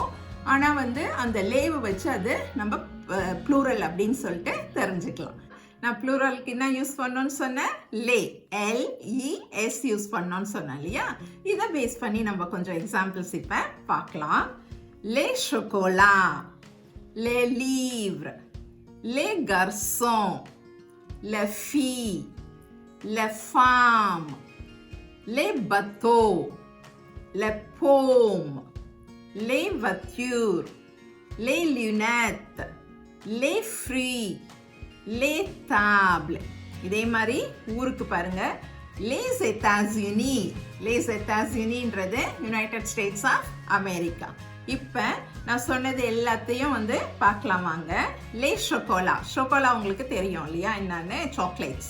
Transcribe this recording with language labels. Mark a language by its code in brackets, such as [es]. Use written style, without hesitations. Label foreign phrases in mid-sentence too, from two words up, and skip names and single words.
[ta] ஆனால் வந்து அந்த லேவை வச்சு அது நம்ம ப்ளூரல் அப்படின்னு சொல்லிட்டு தெரிஞ்சுக்கலாம். நான் ப்ளூரலுக்கு என்ன யூஸ் பண்ணோன்னு சொன்னேன், லே, LES யூஸ் பண்ணோன்னு சொன்னேன் இல்லையா. இதை பேஸ் பண்ணி நம்ம கொஞ்சம் எக்ஸாம்பிள்ஸ் இப்போ பார்க்கலாம். [fr] லே chocolat, les livres, les garçons, les filles, les femmes, les bateaux, les pommes, les voitures, les lunettes, les fruits, les tables. [ta] இதே மாதிரி ஊருக்கு பாருங்க, [fr] les États-Unis, les États-Unis [ta] ன்றது [en] United States of America. [ta] இப்போ நான் சொன்னது எல்லாத்தையும் வந்து பார்க்கலாம் வாங்க. [fr] les chocolat, [ta] chocolat உங்களுக்கு தெரியும் இல்லையா என்னன்னு, சாக்லேட்ஸ்.